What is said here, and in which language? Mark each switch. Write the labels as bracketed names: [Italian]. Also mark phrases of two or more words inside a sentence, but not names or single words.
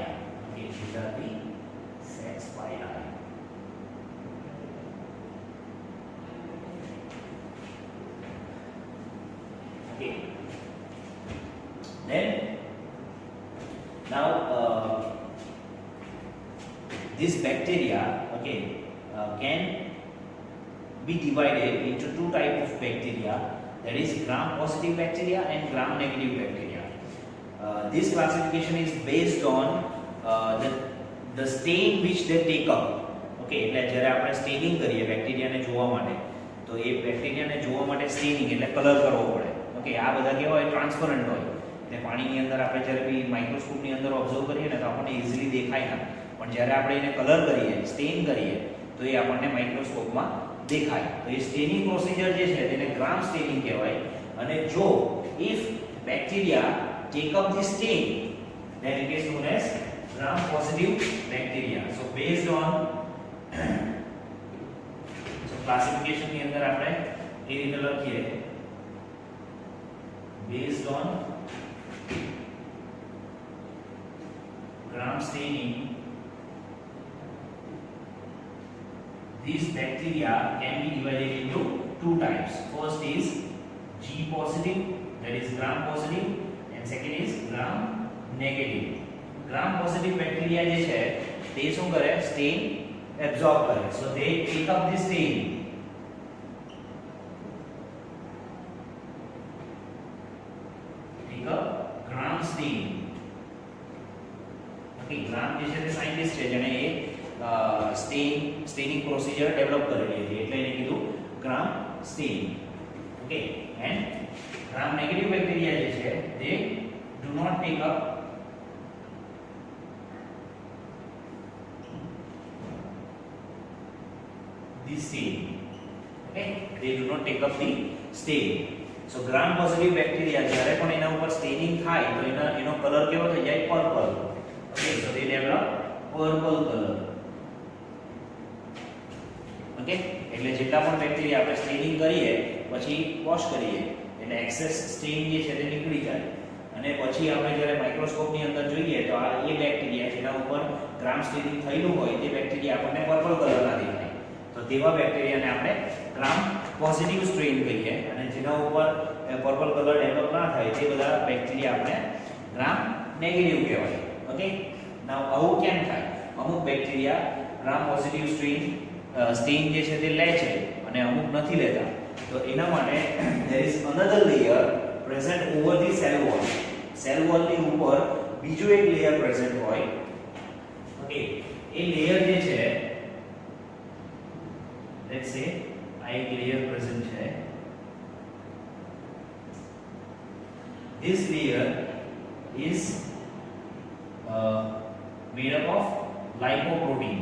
[English] Okay, these are the sex pili. Okay, then now this bacteria, okay, can be divided into two types of bacteria, that is gram positive bacteria and gram negative bacteria. This classification is based on the stain which they take up. [Gujarati] Okay, એટલે જ્યારે આપણે સ્ટેનિંગ કરીએ બેક્ટેરિયાને જોવા માટે તો એ બેક્ટેરિયાને જોવા માટે સ્ટેનિંગ એટલે કલર કરવો પડે. ઓકે, આ બધા કેવા હોય, ટ્રાન્સપરન્ટ હોય, એટલે પાણીની અંદર આપણે જ્યારે બી માઇક્રોસ્કોપની અંદર ઓબ્ઝર્વ કરીએ ને તો આપણને ઇઝીલી દેખાય ના, પણ જ્યારે આપણે એને કલર કરીએ, સ્ટેન કરીએ તો એ આપણને માઇક્રોસ્કોપમાં દેખાય. તો એ [English] staining procedure [Gujarati] જે છે તેને [English] gram staining [Gujarati] કહેવાય. અને જો [English] if bacteria take up the stain then it is known as gram positive bacteria. So based on so classification [Gujarati] ની અંદર આપણે એ રીતે લખીએ, [English] based on gram staining these bacteria can be divided into two types. First is G positive, that is gram positive, and second is gram negative. Gram positive bacteria [Gujarati] જે છે તે શું કરે, [English] stain absorb કરે. So they take up the stain. Take up gram stain. [Gujarati] Okay, gram જે છે તે સાયન્ટિસ્ટ છે જેણે એ [English] staining procedure develop [Gujarati] કરેલી હતી એટલે એને કીધું [English] gram stain. okay, and gram negative bacteria [Gujarati] જે છે તે [English] do not take up the stain. Okay, they do not take up the stain. So gram positive bacteria [Gujarati] જ્યારે પણ એના ઉપર સ્ટેનિંગ થાય તો એનો કલર કેવો થઈ જાય? પર્પલ. [English] Okay, so they develop purple color. [Gujarati] Okay, એટલે જેટલા પણ બેક્ટેરિયા આપણે સ્ટેનિંગ કરીએ પછી વોશ કરીએ એટલે [English] excess stain [Gujarati] જે છે તે નીકળી જાય અને પછી આપણે જ્યારે માઇક્રોસ્કોપની અંદર જોઈએ તો આ એ બેક્ટેરિયા જેના ઉપર [English] gram staining [Gujarati] થયેલું હોય તે બેક્ટેરિયા આપણને [English] purple colorના [Gujarati] દેખાય. તો તેવા બેક્ટેરિયાને આપણે [English] gram positive strain [Gujarati] કહીએ અને જેના ઉપર [English] purple color develop [Gujarati] ના થાય તે બધા બેક્ટેરિયા આપણે [English] gram negative [Gujarati] કહેવાય. [English] okay, now [Gujarati] આવું કેમ થાય? અમુક બેક્ટેરિયા [English] gram positive stain [Gujarati] જે છે તે લે છે અને અમુક નથી લેતા. તો એના માટે [English] there is another layer present over the cell wall. cell wall [Gujarati] ની ઉપર બીજું એક [English] layer present [Gujarati] હોય. ઓકે, એ લેયર જે છે [English] let's say [Gujarati] આ એક [English] layer present [Gujarati] છે. [English] This layer is made up of lipoprotein.